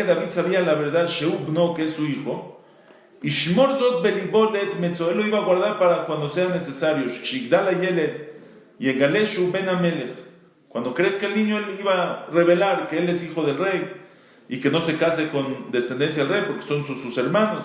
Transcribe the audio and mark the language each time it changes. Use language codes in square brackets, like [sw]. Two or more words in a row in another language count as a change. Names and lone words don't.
[es] David sabía la verdad, [he] שהוא בנו, [es] que es su hijo, [he] ישמור זאת בלבו עד מצוא, [es] él lo iba a guardar para cuando sea necesario. [he] שיגדל הילד יגלה שהוא בן המלך, [es] cuando crezca el niño, él iba a revelar que él es hijo del rey y que no se case con descendencia del rey porque son sus hermanos.